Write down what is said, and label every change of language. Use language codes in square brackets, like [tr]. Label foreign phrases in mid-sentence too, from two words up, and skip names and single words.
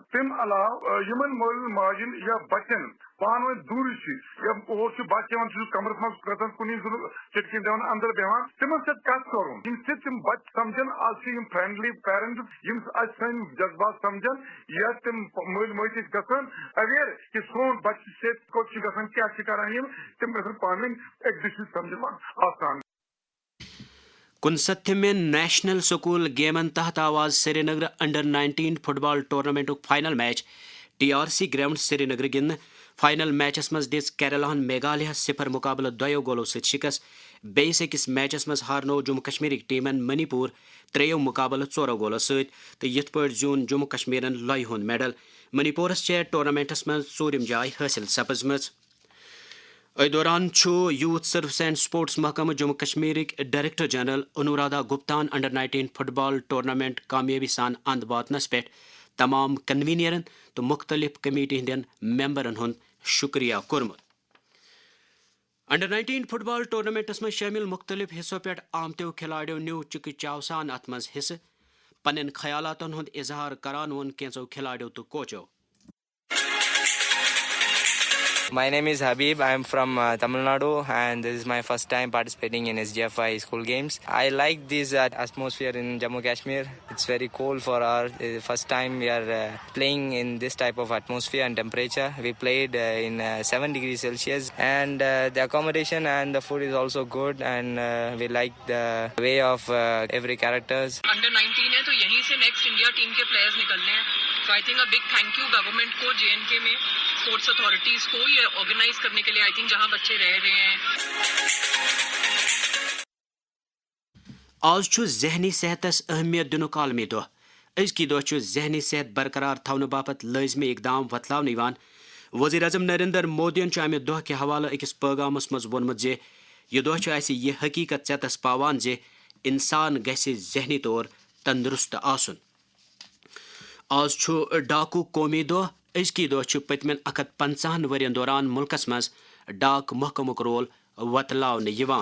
[ks] تم علاوہ یمن مٲلۍ ماجن یا بچن پانہٕ ؤنۍ دوٗرِ چھِ، یا اور چھُ بچہِ یِوان سُہ چھُ کمرس منٛز کھژان کُنی چٹکن دِوان اندر بیہوان، تمن سۭتۍ کتھ کرُن ییٚمہِ سۭتۍ تم بچہِ سمجھن آز چھِ یم [en] friendly parents [ks] یم سٲنۍ جذبات سمجھن، یا تم مٲلۍ ماجہِ چھِ گژھان اویئر کہ سون بچہ سۭتۍ کوٚت چھِ گژھان، کیاہ چھِ کران یم، تم گژھن پانہٕ ؤنۍ اکہِ دٔسۍ سمجھن آسان۔ 69 نیشنل سکول گیمن تحت آواز سری نگر انڈر-19 [en] football tournament final match [ks] TRC گراؤنڈ سری نگر گند۔ فائنل میچس مز دِژ کیرلاہن میگھالیہ 0 مقابلہ 2 گولو ست شکست۔ بیس أکس میچس مز ہارنو جموں کشمیرک ٹیمن منی پور 3 مقابلہ 4 گولو ست، تو یت پٲٹھۍ زیوٗن جموں کشمیرن لۄیہِ ہُنٛد میڈل۔ منی پورس چھےٚ ٹورنامنٹس مز 4م جاے حٲصِل سپٕزمٕژ۔ اتھ دوران یوتھ سروس اینڈ سپورٹس محکمہ جموں کشمیرک ڈائریکٹر جنرل انورادا گپتان انڈر-19 [en] football tournament [ks] کامیابی سان اند واتنس پہ تمام کنوینرن تو مختلف کمیٹی ہندین ممبرن ہند شکریہ کورمت۔ انڈر-19 [en] football tournaments [ks] مز شامل مختلف حصوں پہ آمتو کھلاڑیوں نیو چکہ چاو سان ات مز حصہ، پنن خیالاتن ہند اظہار کران وون کینژو کھلاڑیوں تو کوچو۔ [en] My name is Habib. I am from Tamil Nadu, and this is my first time participating in SGFI school games. I like this atmosphere in Jammu Kashmir. It's very cool for our first time we are playing in this type of atmosphere and temperature. We played in 7 degrees Celsius, and the accommodation and the food is also good, and we like the way of every characters. [ur] Under 19 ہے تو یہیں سے [en] next India team [ur] کے پلیئرز نکلنے ہیں، تو [en] I think big thank you [ur] گورنمنٹ کو، JNK میں [en] sports authorities [ur] کو یہ آرگنائز کرنے کے لیے۔ [en] I think [ur] جہاں بچے رہ رہے ہیں۔ [ks] آج ذہنی صحتس اہمیت دنک عالمی دہ۔ ازکی دہ ذہنی صحت برقرار تھونہ باپت لازمی اقدام وتلاونہ یوان۔ وزیر اعظم نریندر مودین امہ دہ کے حوالہ اکس پیغامس مز وونمت زِ یہ دہ اسہ یہ حقیقت ژیتس پاوان زِ انسان گژھِ ذہنی طور تندرست آسن۔ آج ڈاکو قومی دہ۔ ازکی دہ پتمن 150 ورین دوران ملکس مز ڈاک محکمک رول وتلاونہ یوان۔